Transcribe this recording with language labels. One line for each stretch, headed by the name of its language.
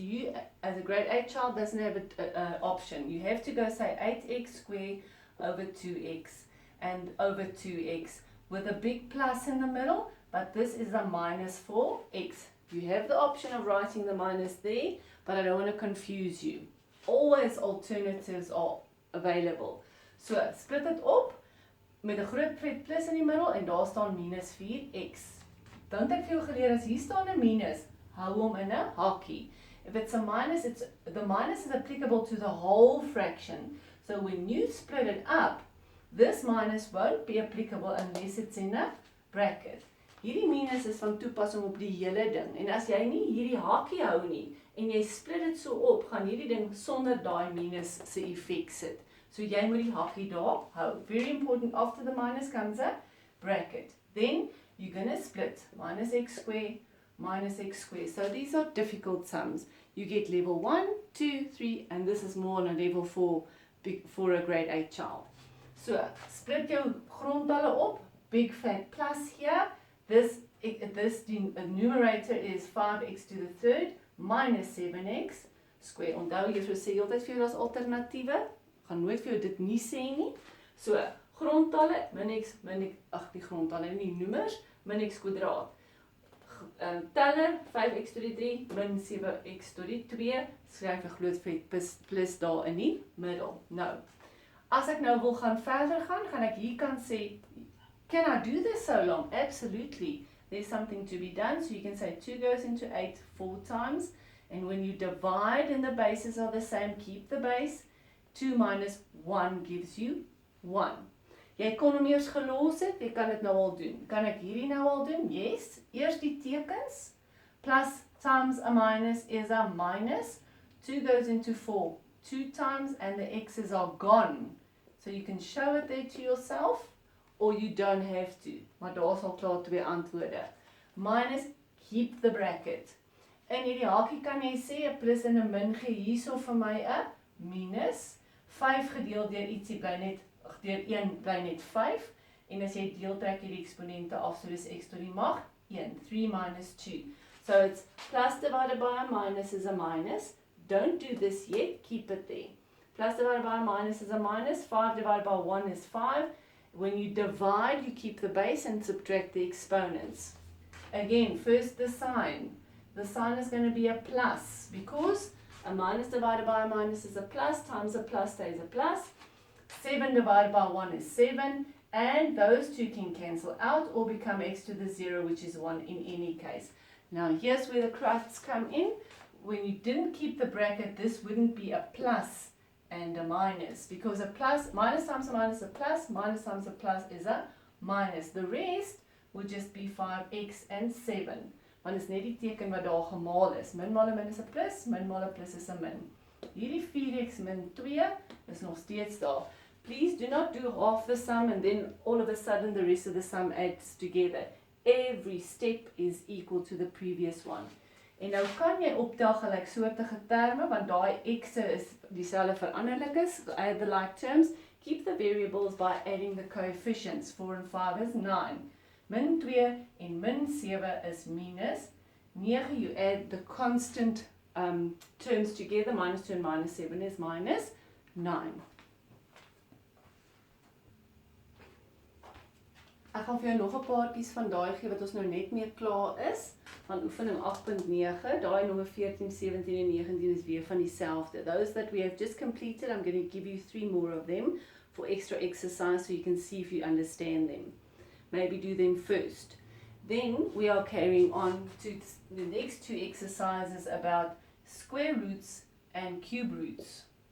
English: You, as a grade 8 child, doesn't have an option. You have to go say 8x squared over 2x and over 2x with a big plus in the middle, but this is a minus for x. You have the option of writing the minus there, but I don't want to confuse you. Always alternatives are available.
Afrikaans: So, split dit op met 'n groot vet plus in die middel en daar staan minus 4x. Dan het ek vir jou geleer as hier staan 'n minus, hou hom in 'n hakkie.
English: If it's a minus, the minus is applicable to the whole fraction. So when you split it up, this minus won't be applicable unless it's in a bracket.
Afrikaans: Hierdie minus is van toepassing op die hele ding. En as jy nie hierdie hakkie hou nie en jy split dit so op, gaan hierdie ding sonder daai minus se effek sit. So jy moet die hakkie daar hou.
English: Very important, after the minus comes a bracket. Then you're going to split minus x squared minus x squared. So these are difficult sums. You get level 1, 2, 3, and this is more on a level 4 for a grade 8 child.
Afrikaans: So, split jou grondtalle op,
English: big fat plus here. This numerator is 5x to the third minus 7x squared.
Afrikaans: Onthou, jy sê altyd vir jou as alternatiewe. Gaan nooit vir jou dit nie sê nie. So, grondtalle, min x, die grondtalle, nie noemers, min x kwadraat. Teller, 5x to die 3, min 7x to die 2, skryf 'n groot vet plus daar in die middel. Nou, as ek nou wil gaan verder gaan ek hier kan sê,
English: can I do this so long? Absolutely. There's something to be done. So you can say 2 goes into 8 4 times. And when you divide and the bases are the same, keep the base. 2 minus 1 gives you 1.
Afrikaans: Jy kon hom eers gelos het, jy kan dit nou al doen. Kan ek hierdie nou al doen?
English: Yes.
Afrikaans: Eers die tekens.
English: Plus times a minus is a minus. 2 goes into 4 2 times and the x's are gone. So you can show it there to yourself or you don't have to.
Afrikaans: Maar daar is al klaar 2 antwoorde.
English: Minus, keep the bracket.
Afrikaans: In hierdie hakie kan jy sê 'n plus en 'n min gee hierso vir my 'n minus. 5 gedeel deur ietsie bly net deur 1 bly net 5 en as jy deel trek jy die eksponente af, so dis x tot die mag 1, 3 minus 2.
English: So it's plus divided by a minus is a minus. Don't do this yet, keep it there. Plus divided by a minus is a minus, 5 divided by 1 is 5. When you divide, you keep the base and subtract the exponents. Again, first the sign. The sign is going to be a plus because a minus divided by a minus is a plus times a plus stays a plus. 7 divided by 1 is 7, and those two can cancel out or become x to the 0, which is 1 in any case. Now, here's where the crafts come in. When you didn't keep the bracket, this wouldn't be a plus and a minus, because a plus, minus times a minus is a plus, minus times a plus is a minus. The rest would just be 5x and 7.
Afrikaans: Want is net die teken wat daar gemaal is. Min maal 'n min is 'n plus, min maal 'n plus is 'n min. Hierdie 4x min 2 is nog steeds daar.
English: Please do not do half the sum and then all of a sudden the rest of the sum adds together. Every step is equal to the previous one.
Afrikaans: En nou kan jy optel gelyksoortige terme, want daai x'e is dieselfde veranderlikes,
English: add the like terms. Keep the variables by adding the coefficients. 4 and 5 is 9.
Afrikaans: Min 2 en min 7 is minus 9.
English: You add the constant terms together. Minus 2 and minus 7 is minus 9.
Afrikaans: Ek gaan vir jou nog 'n paartjies van daai gee wat ons nou net mee klaar is. Van oefening 8.9, daai nommer 14, 17 en 19 is weer van dieselfde.
English: Those that we have just completed, I'm going to give you 3 more of them for extra exercise so you can see if you understand them. Maybe do them first. Then we are carrying on to the next 2 exercises about square roots and cube roots.